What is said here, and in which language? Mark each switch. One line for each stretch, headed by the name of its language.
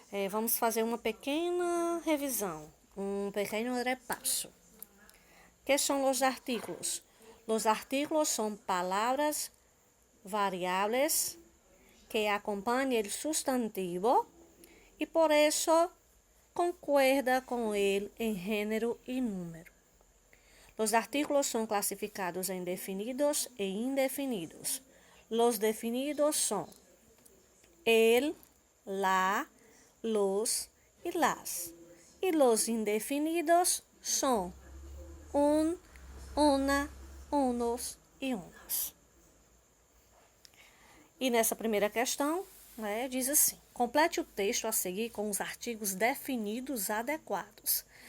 Portuguese: Vamos fazer uma pequena revisão, um pequeno repasso.
Spanish: ¿Qué son los artículos? Los artículos son palabras variables que acompañan el sustantivo y por eso concuerda con él en género y número. Los artículos son clasificados en definidos e indefinidos. Los definidos son el, la, los y las. Y los indefinidos son un, una, unos e unas.
Portuguese: E nessa primeira questão, diz assim: complete o texto a seguir com os artigos definidos adequados.